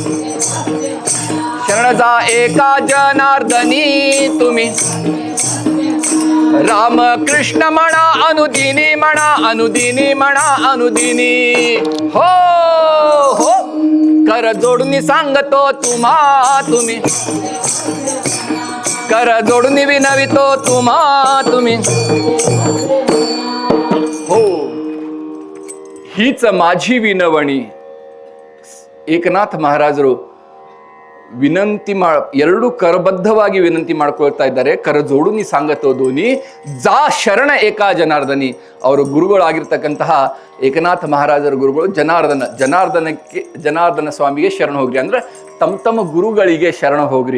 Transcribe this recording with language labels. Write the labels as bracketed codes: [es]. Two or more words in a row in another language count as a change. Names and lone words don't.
[mr] शरण जा एका जनार्दनी तुम्ही राम कृष्ण म्हणा अनुदिनी हो हो कर जोडून सांगतो तुम्ही कर जोडून विनवितो तुम्ही हो हीच माझी विनवणी. [kn] ಏಕನಾಥ ಮಹಾರಾಜರು ವಿನಂತಿ ಎರಡು ಕರಬದ್ಧವಾಗಿ ವಿನಂತಿ ಮಾಡ್ಕೊಳ್ತಾ ಇದ್ದಾರೆ. [mr] कर जोडुनी सांगतो दोनी जा शरण एका जनार्दनी. [kn] ಅವರು ಗುರುಗಳಾಗಿರ್ತಕ್ಕಂತಹ ಏಕನಾಥ ಮಹಾರಾಜರ ಗುರುಗಳು ಜನಾರ್ದನ ಸ್ವಾಮಿಗೆ ಶರಣ ಹೋಗ್ರಿ ಅಂದ್ರೆ ತಮ್ಮ ಗುರುಗಳಿಗೆ ಶರಣ ಹೋಗ್ರಿ.